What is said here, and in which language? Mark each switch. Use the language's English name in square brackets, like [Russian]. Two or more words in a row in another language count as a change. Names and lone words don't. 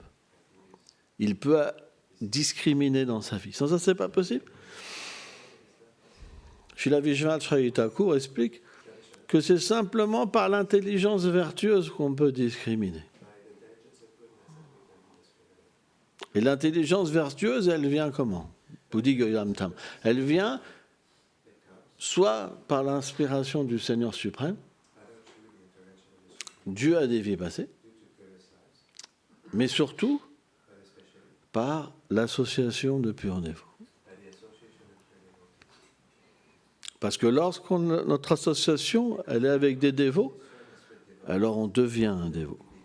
[French] Il peut discriminer dans sa vie. Sans ça, ce n'est pas possible. Srila Vishwanath Thakur explique que c'est simplement par l'intelligence vertueuse qu'on peut discriminer. Et l'intelligence vertueuse, elle vient comment? [Sanskrit] Buddhi-Goyam-Tam. [French] Elle vient soit par l'inspiration du Seigneur suprême, Dieu a des vies passées, mais surtout par l'association de purs dévots. Parce que notre association, elle est avec des dévots, alors on devient un dévot.